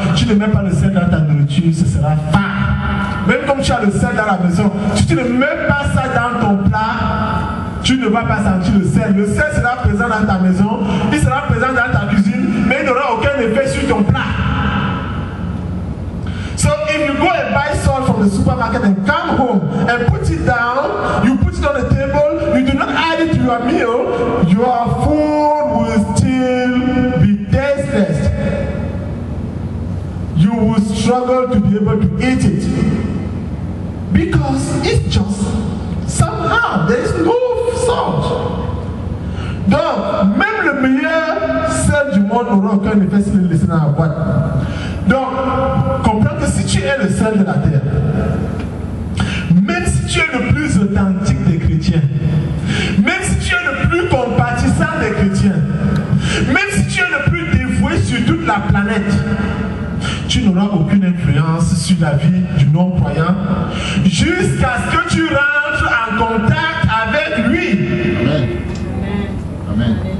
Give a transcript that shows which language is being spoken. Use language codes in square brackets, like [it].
[fr] Tu ne mets pas le sel dans ta nourriture, ce sera fade. Même comme tu as le sel dans la maison, si tu ne mets pas ça dans ton plat, tu ne vas pas sentir le sel. Le sel sera présent dans ta maison, il sera présent dans ta cuisine, mais il n'aura aucun effet sur ton plat. [en] So if you go and buy salt from the supermarket and come home and put it down, you put it on the table, you do not add it to your meal, your food will still be tasteless. You will struggle to be able to eat it because it's just somehow there is no salt. [fr] Donc, même le meilleur sel du monde n'aura aucun effet s'il est laissé dans la boîte. Donc, comprends que si tu es le sel de la terre, même si tu es le plus authentique des chrétiens, même si tu es le plus compatissant des chrétiens, même si tu es le plus dévoué sur toute la planète, tu n'auras aucune influence sur la vie du non-croyant jusqu'à ce que tu rentres en contact avec lui. Amen. Amen.